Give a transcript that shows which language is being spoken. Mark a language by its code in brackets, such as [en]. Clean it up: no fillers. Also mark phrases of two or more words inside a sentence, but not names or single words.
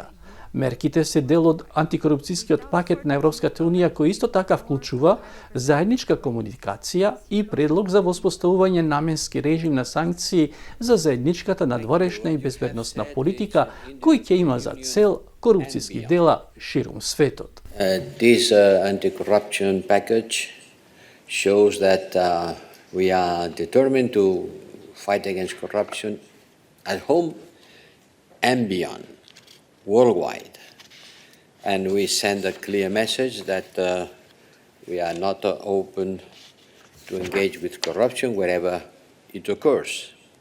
[mk] Мерките се дел од антикорупцијскиот пакет на Европската Унија, кој исто така вклучува заедничка комуникација и предлог за воспоставување наменски режим на санкции за заедничката надворешна и безбедносна политика, кој ќе има за цел корупцијски дела ширум светот. [en] This anti-corruption package shows that we are determined to fight against corruption at home and beyond, worldwide. And we send a clear message that we are not open to engage with corruption wherever it occurs.